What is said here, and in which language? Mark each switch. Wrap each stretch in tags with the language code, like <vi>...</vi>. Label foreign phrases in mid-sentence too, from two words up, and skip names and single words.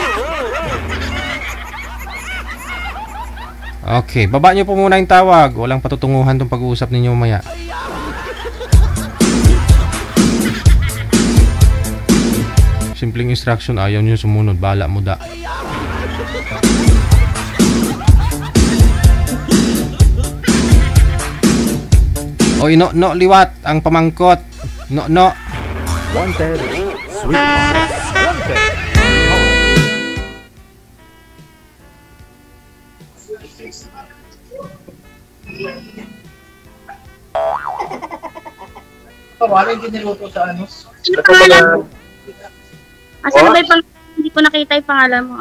<tl>Okay, baba nyo po muna yung tawag. Walang patutunguhan tong pag-uusap ninyo mamaya. Simpleng instruction, ayaw nyo sumunod.</tl> <hil>Bahala mo da. Oy, no, liwat. Ang pamangkot. No.</hil> <en>Wanted, sweetheart. Wanted.</en> <tl>Ano pangalan? Asan na ba yung pangalan? Hindi ko nakita yung pangalan mo.</tl>